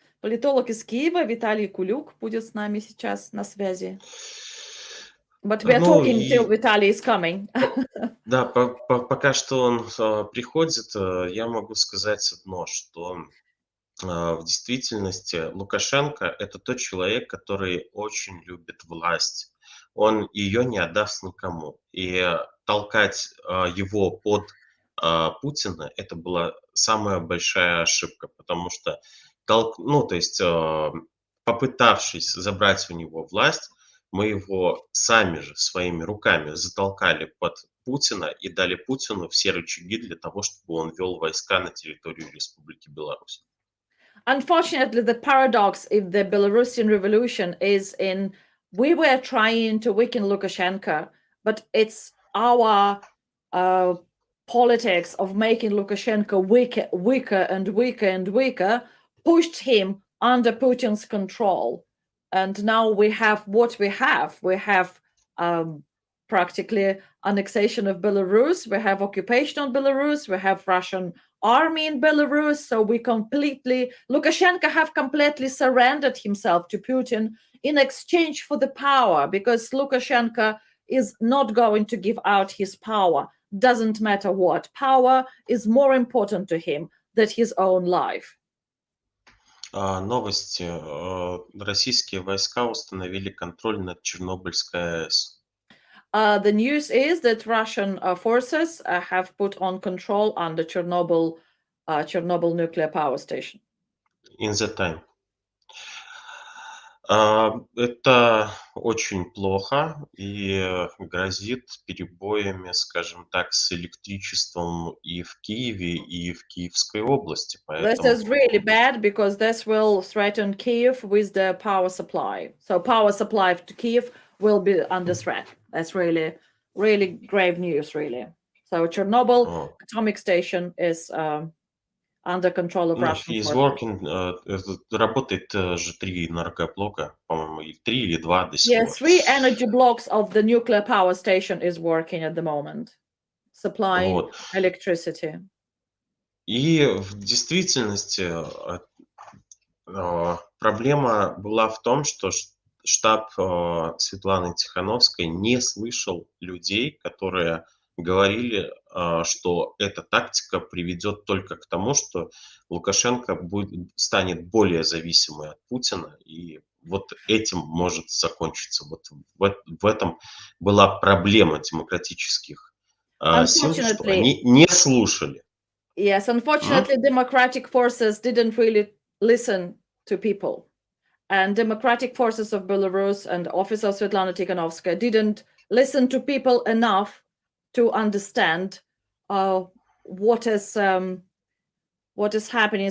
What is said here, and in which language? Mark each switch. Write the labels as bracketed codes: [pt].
[ru] Политолог из Киева Виталий Кулюк будет с нами сейчас на связи. [en] But we are talking till Vitaly is coming. [ru] Да, пока что он приходит, я могу сказать одно, что в действительности Лукашенко – это тот человек, который очень любит власть. Он ее не отдаст никому. И толкать его под Путина – это была самая большая ошибка, потому что, попытавшись забрать у него власть, мы его сами же своими руками затолкали под Путина и дали Путину все рычаги для того, чтобы он вел войска на территорию Республики Беларусь. [en] Unfortunately, the paradox of the Belarusian revolution is in we were trying to weaken Lukashenko, but it's our politics of making Lukashenko weaker and weaker and weaker pushed him under Putin's control. And now we have what we have. We have practically annexation of Belarus. We have occupation of Belarus. We have Russian army in Belarus. So Lukashenko have completely surrendered himself to Putin in exchange for the power, because Lukashenko is not going to give out his power. Doesn't matter what. Power is more important to him than his own life. [ru] Новости. Российские войска установили контроль над Чернобыльской АЭС. [en] The news is that Russian forces have put on control on the Chernobyl nuclear power station. In the time. [ru] Это очень плохо и грозит перебоями, скажем так, с электричеством и в Киеве, и в Киевской области. [en] This is really bad because this will threaten Kiev with the power supply. So power supply to Kiev will be under threat. That's really, really grave news, really. So Chernobyl atomic station is under control of Russian He's forces. working, [ru] работает же 3 энергоблока, по-моему, 3 или 2 до сих пор. [en] Yes, 3 energy blocks of the nuclear power station is working at the moment, supplying electricity. [ru] И в действительности проблема была в том, что штаб Светланы Тихановской не слышал людей, которые говорили, что эта тактика приведет только к тому, что Лукашенко станет более зависимой от Путина, и вот этим может закончиться. Вот в этом была проблема демократических сил, что они не слушали. [en] Yes, unfortunately, democratic forces didn't really listen to people. And democratic forces of Belarus and office of Svetlana Tikhanovskaya didn't listen to people enough to understand what is happening.